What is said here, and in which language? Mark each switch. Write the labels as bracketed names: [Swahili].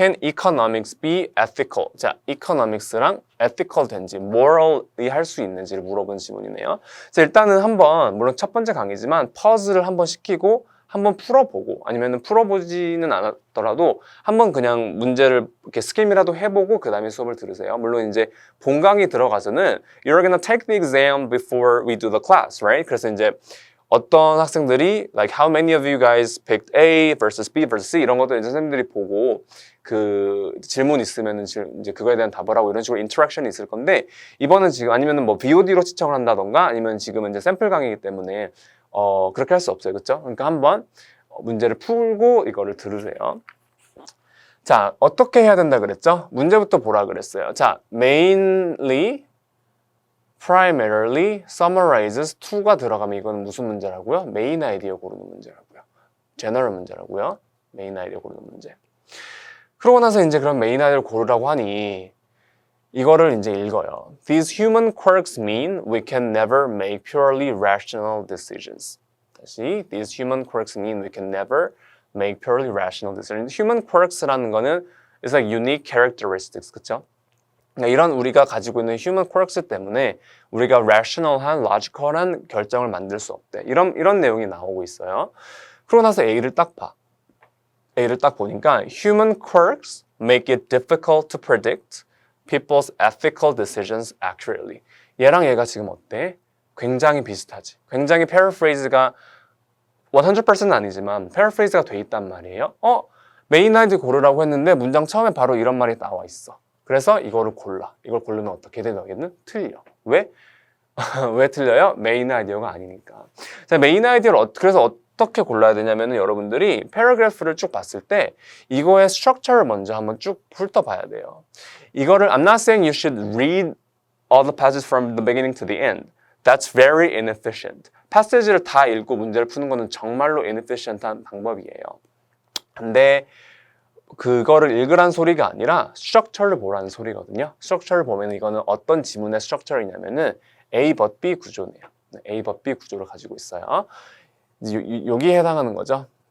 [English] Can economics be ethical? [Korean] 자, economics랑 ethical 된지, morally 할 수 있는지를 물어본 지문이네요. 자, 일단은 한번, 물론 첫 번째 강의지만 퍼즐을 한번 시키고 한번 풀어보고 아니면 풀어보지는 않았더라도 한번 그냥 문제를 이렇게 스킴이라도 해보고 그 다음에 수업을 들으세요. 물론 이제 본 강의 들어가서는 [English] You're gonna take the exam before we do the class, right? [Korean] 그래서 이제 어떤 학생들이 [English] like how many of you guys picked A versus B versus C [Korean] 이런 것도 이제 선생님들이 보고 그 질문 있으면은 이제 그거에 대한 답을 하고 이런 식으로 인터랙션이 있을 건데 이번은 지금 아니면은 뭐 VOD로 시청을 한다던가 아니면 지금은 이제 샘플 강의이기 때문에 그렇게 할 수 없어요. 그렇죠? 그러니까 한번 문제를 풀고 이거를 들으세요. 자, 어떻게 해야 된다 그랬죠? 문제부터 보라 그랬어요. 자, mainly primarily summarizes to가 들어가면 이건 무슨 문제라고요? 메인 아이디어 고르는 문제라고요. general 문제라고요. 메인 아이디어 고르는 문제. 그러고 나서 이제 그런 메인 아이디어를 고르라고 하니 이거를 이제 읽어요. [English] These human quirks mean we can never make purely rational decisions. [Korean] 다시 [English] These human quirks mean we can never make purely rational decisions. Human quirks라는 거는 is like unique characteristics, [Korean] 그쵸? 이런 우리가 가지고 있는 human quirks 때문에 우리가 rational한, logical한 결정을 만들 수 없대. 이런 내용이 나오고 있어요. 그러고 나서 A를 딱 봐. A를 딱 보니까 [English] human quirks make it difficult to predict people's ethical decisions accurately. [Korean] 얘랑 얘가 지금 어때? 굉장히 비슷하지. 굉장히 paraphrase가 100%는 아니지만 paraphrase가 돼 있단 말이에요. 메인 아이디 고르라고 했는데 문장 처음에 바로 이런 말이 나와 있어. 그래서 이거를 골라. 이걸 고르면 어떻게 돼? 너희는 틀려. 왜? 왜 틀려요? 메인 아이디어가 아니니까. 자, 메인 아이디어를 그래서 어떻게 골라야 되냐면은 여러분들이 패러그래프를 쭉 봤을 때 이거의 스트럭처를 먼저 한번 쭉 훑어봐야 돼요. 이거를 [English] I'm not saying you should read all the passages from the beginning to the end. That's very inefficient. [Korean] 패시지를 다 읽고 문제를 푸는 거는 정말로 inefficient한 방법이에요. 근데 그거를 읽으란 소리가 아니라 스트럭처를 보라는 소리거든요. 스트럭처를 보면 이거는 어떤 지문의 스트럭처이냐면은 A but B 구조네요. A but B 구조를 가지고 있어요. 여기에 해당하는 거죠.